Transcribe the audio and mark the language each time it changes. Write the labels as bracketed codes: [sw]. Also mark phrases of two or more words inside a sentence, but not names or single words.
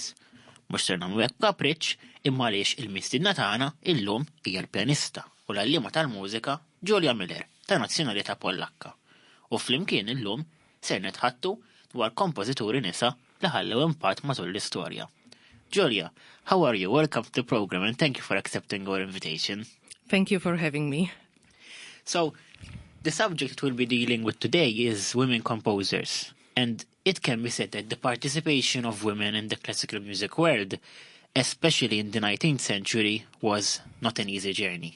[mt] Mhux ser nagħmlu hekk kapriċċ imma għaliex il-mistiedna tagħna illum hija l-pjanista u l-għalliema tal-mużika Julia Miller ta' nazzjonalità Pollakka. U flimkien illum ser nitħattu dwar kompożituri nisa li ħallew impatt matul l-istorja. [en] Julia, how are you? Welcome to the program and thank you for accepting our invitation. Thank you for having me. So, the subject we'll be dealing with today is women composers. And it can be said that the participation of women in the classical music world, especially in the 19th century, was not an easy journey.